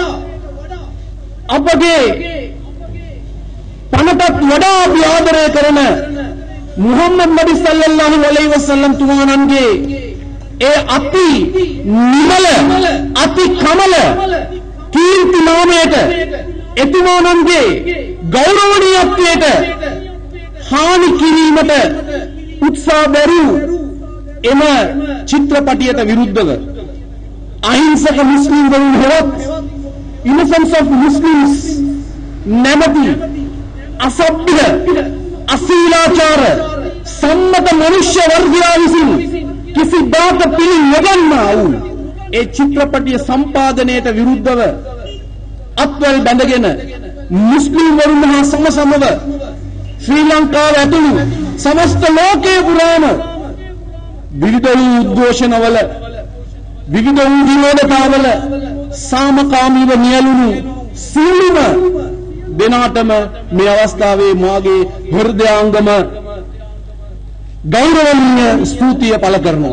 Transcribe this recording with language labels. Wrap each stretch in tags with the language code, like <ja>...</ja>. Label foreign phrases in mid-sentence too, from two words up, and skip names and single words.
<si>අපගේ පණටත් වඩා අපි ආදරය කරන මුහම්මද් නබි සල්ලල්ලාහු අලයිහි වසල්ලම් තුමාණන්ගේ ඒ අති නිමල අති කමල කීර්ති නාමයට එතුමාණන්ගේ ගෞරවණීයත්වයට හානි කිරීමට උත්සාහ දරූ එම චිත්‍රපටියට විරුද්ධව අහිංසක මුස්ලිම් වරුන් හෙවත් ඉනොසෙන්ස් ඕෆ් මුස්ලිම්ස් නමැති අසභ්‍ය අශීලාචාර සම්මත මනුෂ්‍ය වර්ගයා විසින් කිසි සේත් පිළි නොගන්නා ඒ චිත්‍රපටිය සම්පාදනයට විරුද්ධව අත්වැල් බැඳගෙන මුස්ලිම් වරුන් හා සමසමව ශ්‍රීලංකාව ඇතුළු समस्त ලෝකයේ පුරාම විවිධ උද්ඝෝෂණවල විවිධ විරෝධතාවල සාමකාමීව නියැලුණු සියලුම දෙනාටම මේ අවස්ථාවේ මාගේ හෘදයාංගම ගෞරවනීය ස්තුතිය පළ කරනවා.</si>